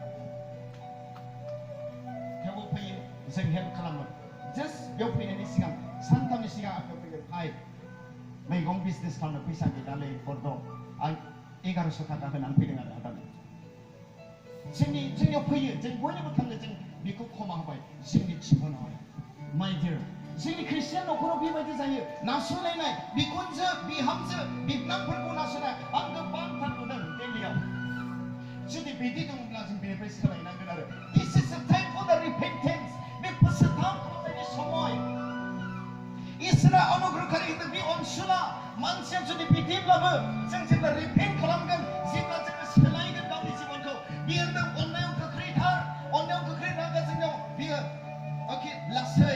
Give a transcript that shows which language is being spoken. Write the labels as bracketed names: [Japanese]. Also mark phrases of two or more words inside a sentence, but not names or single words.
[Bodo] थेवबो फैयो जों हेल्प खालामो जास्ट बेयाव फैनायनि सिगां सानथामनि सिगां आंखौ फैगोन फाइ मैगं बिजनेस खालामनो फैसा गैलालै हरद आं 1100 थाखा होनानै फैदों आरो आदानो जोंनियाव फैयो जों बयनिबो थांनो जों बेखौ खमा होबाय जोंनि जीबनाव [English] my dear [Bodo] जोंनि ख्रिस्टियान न'खराव बेबायदि जायो नासयलायनाय बिखुनजो बिहामजो बिबनांफोरखौ नासयनाय आं गोबांथार नुदों दिल्लीयाव जुदि बिदि दङब्ला जों बेनिफ्राय सोलायनांगोन आरो [English] this is a time for the repentance [Bodo] बे फोसाबथाव खालामनायनि समय इसोरा अनुग्रहखारि होदों बे अनसुला मानसिया जुदि बिदिब्लाबो जों जेब्ला रिपेन्ट खालामगोन जेब्ला जोङो सोलायगोन गावनि जीबनखौ बियो होनदों अननायाव गोख्रैथार अननायाव गोख्रै रागा जोंनियाव बियो अके लासै